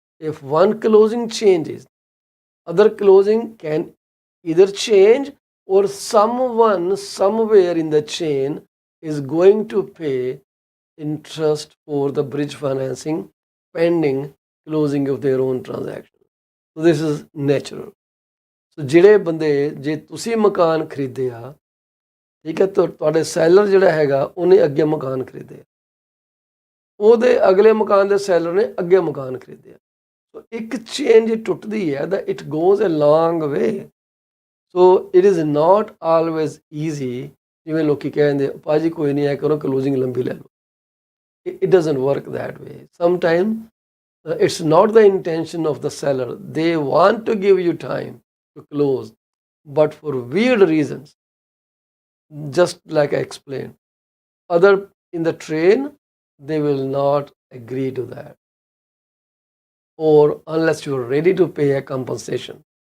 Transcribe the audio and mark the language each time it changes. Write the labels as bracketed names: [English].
[English] If one closing changes, other closing can either change, or someone somewhere in the chain is going to pay interest for the bridge financing pending closing of their own transaction. So this is natural. [Punjabi] So ਜਿਹੜੇ ਬੰਦੇ, ਜੇ ਤੁਸੀਂ ਮਕਾਨ ਖਰੀਦਿਆ, ਠੀਕ ਹੈ, ਤੁਹਾਡੇ seller ਜਿਹੜਾ ਹੈਗਾ ਉਹਨੇ ਅੱਗੇ ਮਕਾਨ ਖਰੀਦਿਆ, ਉਹਦੇ ਅਗਲੇ ਮਕਾਨ ਦੇ ਸੈਲਰ ਨੇ ਅੱਗੇ ਮਕਾਨ ਖਰੀਦਿਆ। ਸੋ ਇੱਕ ਚੇਨ ਜੇ ਟੁੱਟਦੀ ਹੈ ਤਾਂ [English] It goes a long way. So it is not always easy. [Punjabi] ਜਿਵੇਂ ਲੋਕੀ ਕਹਿੰਦੇ ਭਾਜੀ ਕੋਈ ਨਹੀਂ, ਐ ਕਰੋ ਕਲੋਜ਼ਿੰਗ ਲੰਬੀ ਲੈ ਲਓ। [English] It doesn't work that way. Sometimes it's not the intention of the seller. They want to give you time to close, but for weird reasons, just like I explained. Other in the train, they will not agree to that, or unless you're ready to pay a compensation.